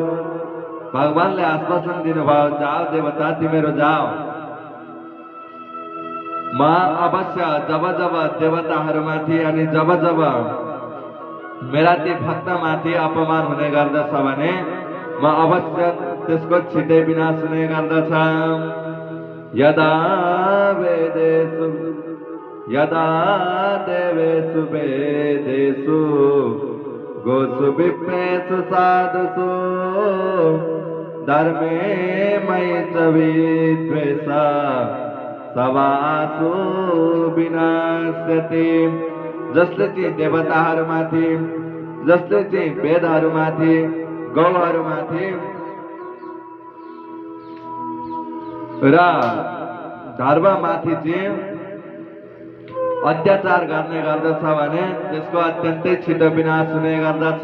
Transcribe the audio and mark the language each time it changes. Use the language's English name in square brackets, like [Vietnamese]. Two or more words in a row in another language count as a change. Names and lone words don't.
[Nepali] भगवानले आश्वासन दिनुभयो, जाओ देवता, तिमीहरू जाओ, म अवश्य जब जब देवताहरूमाथि अनि जब जब मेरा ती भक्तमाथि अपमान हुने गर्दछ भने म अवश्य त्यसको छिटै विनाश हुने गर्दछ। [Sanskrit] यदा वेदेषु यदा देवेषु वेदेषु गोषु विप्रेषु साधुषु धर्मे मयि च विद्वेषा सवासु विनाश्यति। [Nepali] जसले चाहिँ देवताहरूमाथि, जसले चाहिँ वेदहरूमाथि, गौहरूमाथि र धर्ममाथि चाहिँ अत्याचार गर्ने गर्दछ भने त्यसको अत्यन्तै छिटो विनाश हुने गर्दछ।